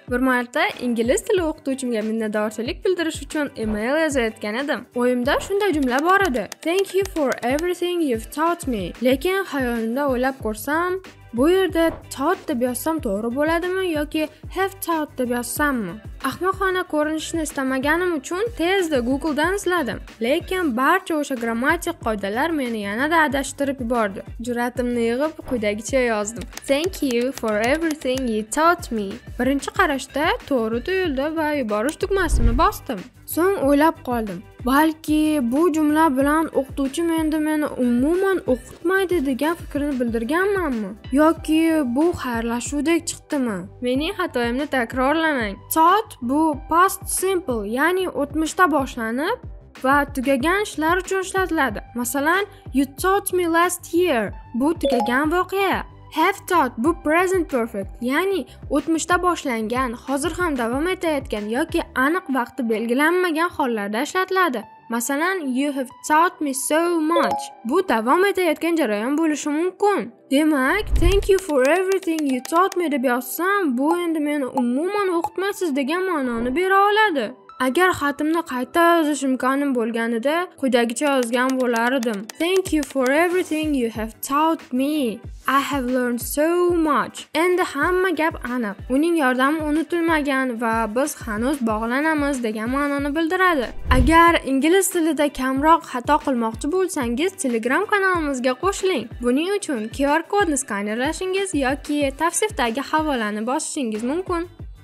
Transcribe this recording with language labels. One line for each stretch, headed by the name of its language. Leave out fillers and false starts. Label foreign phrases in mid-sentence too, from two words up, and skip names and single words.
Uzbek: Bir marta ingliz tili o'qituvchimga minnatdorchilik bildirish uchun email yozayotgan edim. O'yimda shunday jumla bor edi:
English: Thank you for everything you've taught me.
Uzbek: Lekin xayolimda o'ylab ko'rsam, bu yerda taught deb yozsam to'g'ri bo'ladimi yoki
English: have taught
Uzbek: deb yozsammi? Ahmoqona ko'rinishni istamaganim uchun tezda Google dan izladim. Lekin barcha o'sha grammatik qoidalar meni yanada adashtirib yubordi. Jur'atimni yig'ib quyidagicha yozdim:
English: Thank you for everything you taught me.
Uzbek: Birinchi qarashda to'g'ri tuyuldi va yuborish tugmasini bosdim. So'ng o'ylab qoldim. Balki bu jumla bilan o'qituvchim endi meni umuman o'qitmaydi degan fikrni bildirganmanmi? Yoki bu xayrlashuvdek chiqdimi? Mening xatoyimni takrorlamang. Taught bu
English: past simple,
Uzbek: ya'ni o'tmishda boshlanib va tugagan ishlar uchun ishlatiladi. Masalan,
English: you taught me last year.
Uzbek: Bu tugagan voqea.
English: Have taught
Uzbek: bu
English: present perfect,
Uzbek: ya'ni o'tmishda boshlangan, hozir ham davom etayotgan yoki aniq vaqti belgilanmagan hollarda ishlatiladi. Masalan,
English: you have taught me so much.
Uzbek: Bu davom etayotgan jarayon bo'lishi mumkin. Demak,
English: thank you for everything you taught me
Uzbek: deb yozsam, bu endi meni umuman o'qitmaysiz degan ma'noni bera oladi. Agar xatimni qayta yozish imkonim bo'lganida, quyidagicha yozgan bo'lar edim:
English: Thank you for everything you have taught me. I have learned so much.
Uzbek: Endi hamma gap aniq. Uning yordami unutilmagan va biz hanuz bog'lanamiz degan ma'noni bildiradi. Agar ingliz tilida kamroq xato qilmoqchi bo'lsangiz, Telegram kanalimizga qo'shiling. Buning uchun QR kodni skanerlashingiz yoki tavsifdagi havolani bosishingiz mumkin.